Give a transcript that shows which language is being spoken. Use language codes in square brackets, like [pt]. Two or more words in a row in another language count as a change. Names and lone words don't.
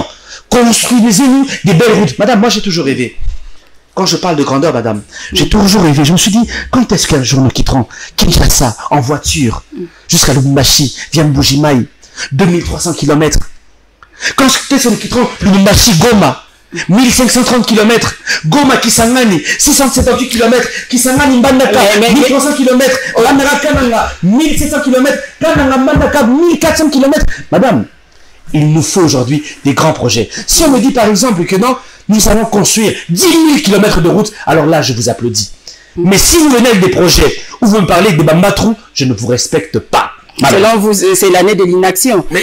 [fr] Construisez-nous des belles routes. Madame, moi j'ai toujours rêvé. Quand je parle de grandeur, madame, j'ai toujours rêvé. Je me suis dit, quand est-ce qu'un jour nous quitterons Kinshasa en voiture jusqu'à Lubumbashi, via Mbujimaï, 2300 km. Quand est-ce que nous quitterons Lubumbashi, Goma, 1530 km. Goma Kisangani, 678 km. Kisangani Mbandaka, 1300 km. Lamera Kananga, 1700 km. Kananga Mbandaka, 1400 km. Madame, il nous faut aujourd'hui des grands projets. Si on me dit par exemple que non, nous allons construire 10 000 km de route, alors là, je vous applaudis. Mais si vous venez avec des projets où vous me parlez de Bambatrou, je ne vous respecte pas. Selon vous, c'est l'année de l'inaction.